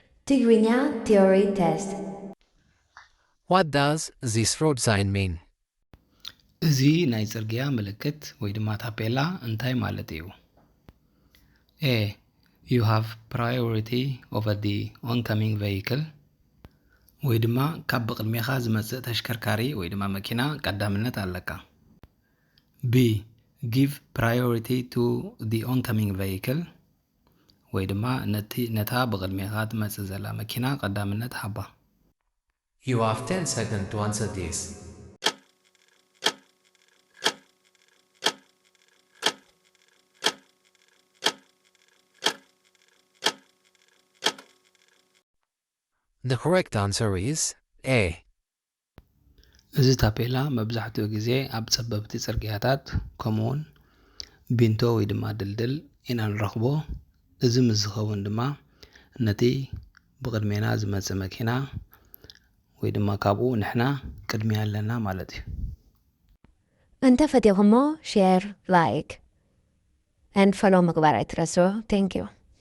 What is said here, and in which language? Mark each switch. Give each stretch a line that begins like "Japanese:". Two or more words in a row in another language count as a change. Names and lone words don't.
English: Tigrinya theory test. What does this road sign mean?
Tigrinya: እዚ ናይ ጽርግያ ምልክት ወይ ድማ ታፔላ እንታይ ማለት እዩ?
English: A. You have priority over the oncoming vehicle.
Tigrinya: ወይ ድማ ካብ ብቕድሜኻ ዝመጽእ ተሽከርካሪ ወይ ድማ መኪና ቀዳምነት ኣለካ.
English: B. Give priority to the oncoming vehicle.
Tigrinya: ወይ ድማ ነታ ብቕድሜኻ ትመጽእ ዘላ መኪና ቀዳምነት ሃባ.
English: You have 10 seconds to answer this. The correct answer is A.
Tigrinya: እዚ ታፔላ መብዛሕትኡ ግዜ ኣብ ጸበብቲ ጽርግያታት ከምኡውን ቢንቶ ወይ ድማ ድልድል ኢና ንረኽቦ። እዚ ምስ ዝኸውን ድማ ነቲ ብቕድሜና ዝመጽእ መኪና ወይ ድማ ካብኡ ንሕና ቅድሚያ ኣለና ማለት እዩ። እንተ ፈቲኹሞ
English: share, like and follow
Tigrinya: ምግባር ኣይትረሱ.
English: Thank you.